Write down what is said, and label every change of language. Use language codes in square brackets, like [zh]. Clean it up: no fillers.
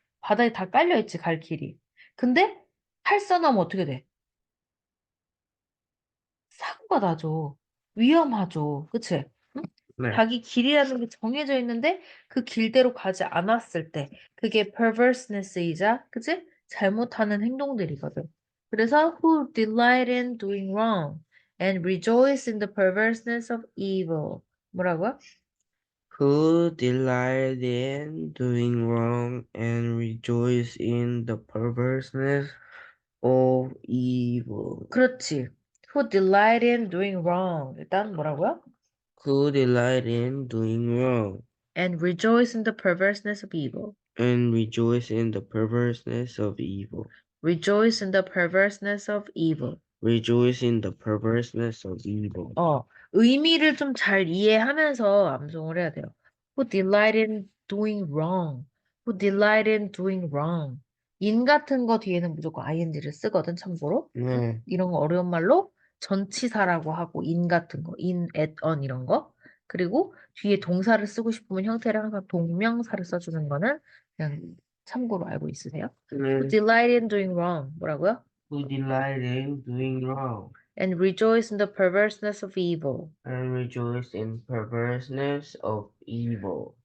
[ko] 바다에 다 깔려 있지, 갈 길이. 근데 탈선하면 어떻게 돼? 사고가 나죠. 위험하죠. 그치? 응? 네. 자기 길이라는 게 정해져 있는데 그 길대로 가지 않았을 때 그게 perverseness이자 그치? 잘못하는 행동들이거든. 그래서 [en] who delight in doing wrong and rejoice in the perverseness of evil. [ko] 뭐라고요? [en] Who delight in doing wrong and rejoice in the perverseness of evil. [ko] 그렇지. [en] who delight in doing wrong. [ko] 일단 뭐라고요? [en] Who delight in doing wrong and rejoice in the perverseness of evil. and rejoice in the perverseness of evil. Rejoice in the perverseness of evil. Rejoice in the perverseness of evil. [ko] 의미를 좀 잘 이해하면서 암송을 해야 돼요. [en] Who delight in doing wrong. Who delight in doing wrong. [ko] in 같은 거 뒤에는 무조건 ing를 쓰거든, 참고로. 네. 이런 거 어려운 말로 전치사라고 하고 in 같은 거, in, at, on 이런 거. 그리고 뒤에 동사를 쓰고 싶으면 형태를 항상 동명사를 써주는 거는 그냥 참고로 알고 있으세요. [en] Who [ko] 네. [en] delight in doing wrong. [ko] 뭐라고요? [en] Who delight in doing wrong And rejoice in the perverseness of evil. and rejoice in perverseness of evil.